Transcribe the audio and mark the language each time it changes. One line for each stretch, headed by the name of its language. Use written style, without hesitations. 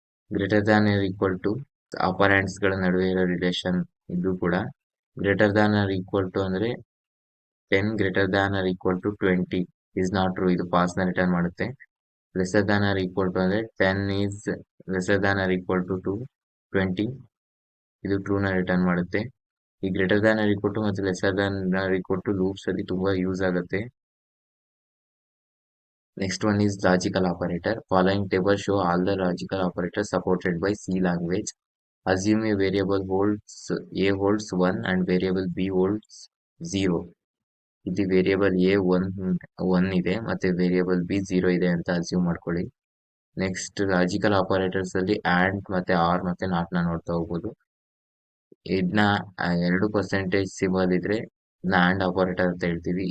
Kannada: Greater than R equal to ಅಪರೆಂಟ್ಸ್ ಗಳ ನಡುವೆ ಇರೋ ರಿಲೇಷನ್, ಇದು ಕೂಡ greater than R equal to ಅಂದ್ರೆ 10 greater than R equal to 20
English: is not true,
Kannada: ಇದು ಫಾಲ್ಸ್ ನ ರಿಟರ್ನ್ ಮಾಡುತ್ತೆ. Lesser than R equal to ಅಂದ್ರೆ 10 is lesser than R equal to 20, ಇದು ಟ್ರೂ ನ ರಿಟರ್ನ್ ಮಾಡುತ್ತೆ. ಈ greater than R equal to ಮತ್ತು lesser than R equal to loops ಅಲ್ಲಿ ತುಂಬಾ ಯೂಸ್ ಆಗುತ್ತೆ.
English: Next one is logical operator. Following table show all the logical operators supported by C language. Assume a variable holds A holds 1 and variable B holds 0.
Kannada: ಇದು variable A one ಇದೆ ಮತ್ತೆ variable B 0 ಇದೆ ಅಂತ assume ಮಾಡ್ಕೊಳ್ಳಿ. Next logical operators ಅಲ್ಲಿ and ಮತ್ತೆ R ಮತ್ತೆ not ನ ನೋಡ್ತಾ ಹೋಗ್ಬೋದು. ಇದನ್ನ 2% ಸಿಂಬಲ್ ಇದ್ರೆ ಆಂಡ್ ಆಪರೇಟರ್ ಅಂತ ಹೇಳ್ತೀವಿ.